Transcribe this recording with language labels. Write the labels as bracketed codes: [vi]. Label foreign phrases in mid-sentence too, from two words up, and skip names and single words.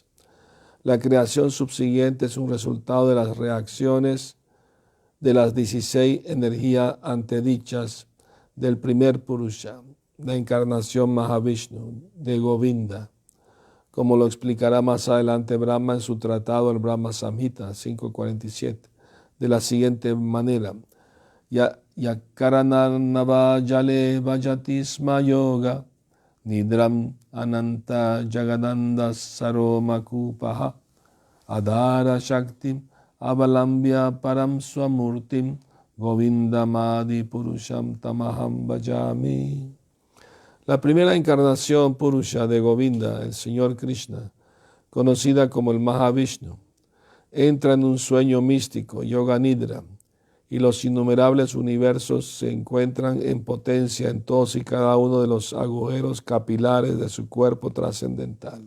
[es] La creación subsiguiente es un resultado de las reacciones de las 16 energías antedichas del primer Purusha, la encarnación Mahavishnu, de Govinda, como lo explicará más adelante Brahma en su tratado el Brahma Samhita 5.47, de la siguiente manera: [sa] यःकारणार्णव जले भजति स्म योग निद्राम् अनन्त जगदण्ड सरोमकूपः आधार शक्तिम् अवलम्ब्य परां स्वमूर्तिं गोविन्दमादि पुरुषं तमहं भजामि. [es] La primera encarnación Purusha de Govinda, el Señor Krishna, conocida como el Mahavishnu, entra en un sueño místico, [sa] योग निद्रा, [es] y los innumerables universos se encuentran en potencia en todos y cada uno de los agujeros capilares de su cuerpo trascendental.